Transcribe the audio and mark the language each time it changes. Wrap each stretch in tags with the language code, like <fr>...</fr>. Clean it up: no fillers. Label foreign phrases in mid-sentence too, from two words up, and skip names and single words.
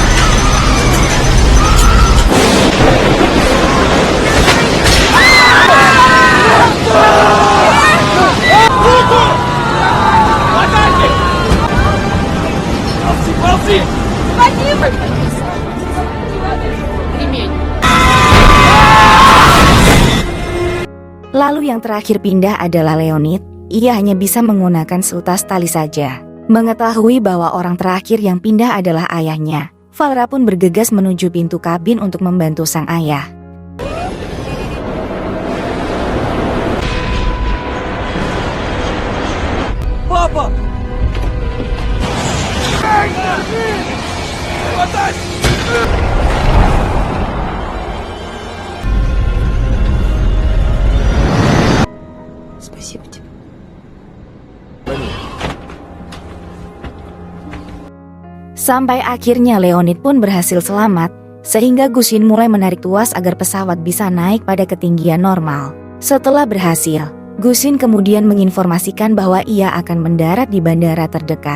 <ru>Ползи!</ru> <id>Lalu yang terakhir pindah adalah Leonid. Ia hanya bisa menggunakan seutas tali saja. Mengetahui bahwa orang terakhir yang pindah adalah ayahnya, Valra pun bergegas menuju pintu kabin untuk membantu sang ayah.</id> <ru>Папа! Спасибо тебе.</ru> <id>Sampai akhirnya Leonid pun berhasil selamat, sehingga Gusin mulai menarik tuas agar pesawat bisa naik pada ketinggian normal. Setelah berhasil, Gusin kemudian menginformasikan bahwa ia akan mendarat di bandara terdekat.</id>